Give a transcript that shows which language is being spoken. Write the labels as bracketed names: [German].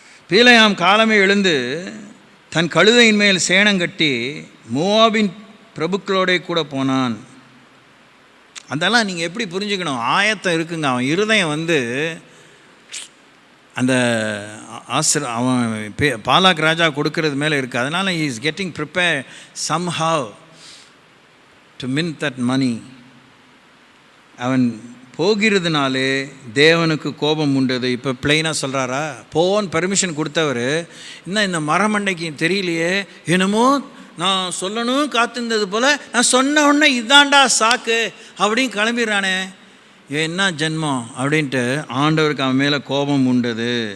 [Tamil] பீலேயாம் காலமே எழுந்து தன் கழுதையின் மேல் சேணங்கட்டி மோவாபின் பிரபுக்களோட கூட போனான். அதெல்லாம் நீங்கள் எப்படி புரிஞ்சுக்கணும், ஆயத்தம் இருக்குங்க. அவன் இருதயம் வந்து அந்த அவன் பாலாக் ராஜா கொடுக்கறது மேலே இருக்குது. அதனால் [English] he is getting prepared somehow to mint that money. [Tamil] அவன் போகிறதுனாலே தேவனுக்கு கோபம் உண்டது. இப்போ பிளெயினாக சொல்கிறாரா, போன்னு பெர்மிஷன் கொடுத்தவர் இன்னும் இந்த மரமண்டைக்கு தெரியலையே, என்னமோ நான் சொல்லணும் காத்திருந்தது போல் நான் சொன்ன உடனே இதாண்டா சாக்கு அப்படின்னு கிளம்பிடுறானே, என்ன ஜென்மம் அப்படின்ட்டு ஆண்டவருக்கு அவன் மேலே கோபம் உண்டது.